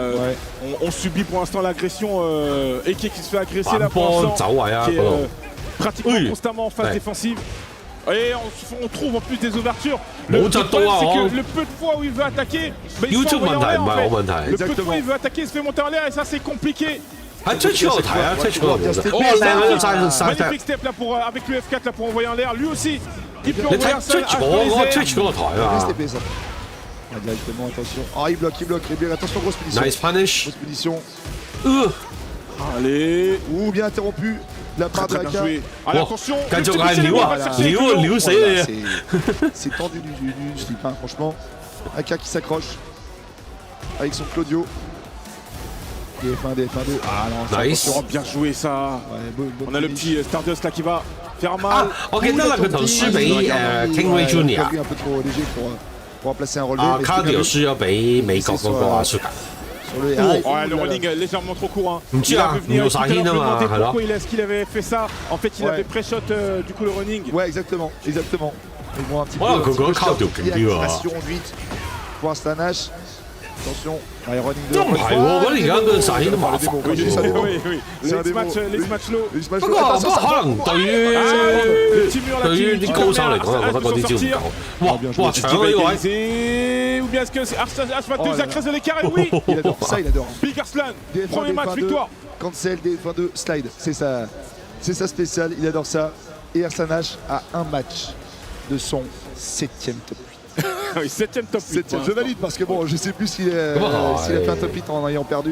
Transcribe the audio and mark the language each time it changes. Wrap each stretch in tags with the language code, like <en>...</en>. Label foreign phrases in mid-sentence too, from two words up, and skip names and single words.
<fr>On subit pour l'instant l'agression. Eke qui se fait agresser là pour l'instant. Qui est pratiquement constamment en phase défensive. Et on trouve en plus des ouvertures. Le problème, c'est que le peu de fois où il veut attaquer, il se fait envoyer en l'air en fait. Le peu de fois où il veut attaquer, il se fait monter en l'air et ça c'est compliqué.</fr> <yue>係出錯題啊！出錯</yue> <fr>magnifique step là pour, avec le F4 là pour envoyer en l'air. Lui aussi, il peut envoyer un seul</fr> <yue>出錯台啊！</yue> <fr>Directement, attention. Ah, il bloque. Attention, grosse punition.</fr> <en>Nice punish.</en> <fr>Grosse punition. Allez. Ouh, bien interrompu. La part de AK. Allez, attention. C'est tendu du slip, hein, franchement. AK qui s'accroche. avec son Claudio. DF1, DF1, 2. Ah non, nice. Bien joué ça. On a le petit Stardust là qui va faire mal.</fr> <yue>Ah, 我記得啦，佢頭輸俾 Kingway Junior。</yue> <fr>un peu trop léger pour remplacer un relevé.</fr> <yue>啊 ，Cardio 輸咗俾美國嗰個阿 Sugar。</yue> <fr>Sur le le running légèrement trop court. Hein. Il a pourquoi est-ce qu'il avait fait ça? En fait, il avait pré-shot du coup le running. Ouais, exactement. Mais bon, un petit peu. Il y a accélération vite pour Astanash. Attention, running 2.</fr> <yue>都唔係喎，我而家嗰陣時都麻煩。</yue> <fr>Oui. Les matchs low.</fr> <yue>不過可能對於啲高手嚟講，我覺得嗰啲招唔夠。哇，搶呢個位。</yue> <fr>Ou bien est-ce que c'est Arslan 2 a creusé l'écart? Oui. Il adore ça, il adore. Big Arslan, premier match, victoire. Cancel, DF2, slide. C'est sa spéciale, il adore ça. Et Arsanash a un match de son 7ème top 8. Oui, 7ème top 8. Je valide parce que bon, je sais plus s'il a fait un top 8 en ayant perdu.</fr>